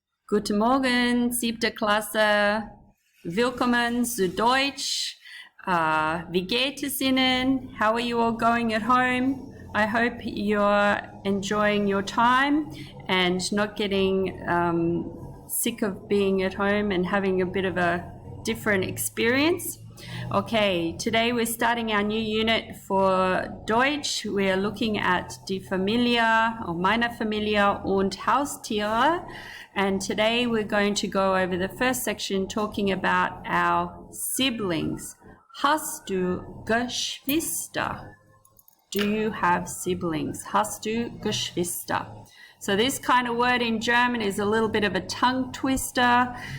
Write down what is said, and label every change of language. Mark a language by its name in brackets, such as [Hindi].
[German] Guten Morgen, siebte Klasse. Willkommen zu Deutsch. Wie geht es Ihnen? [English] How are you all going at home? I hope you're enjoying your time and not getting sick of being at home and having a bit of a different experience. Okay, today we're starting our new unit for Deutsch. We are looking at [German] die Familie [English] or [German] meine Familie und Haustiere. [English] And today we're going to go over the first section talking about our siblings. [German] Hast du Geschwister? [English] Do you have siblings? [German] Hast du Geschwister? [English] So this kind of word in German is a little bit of a tongue twister.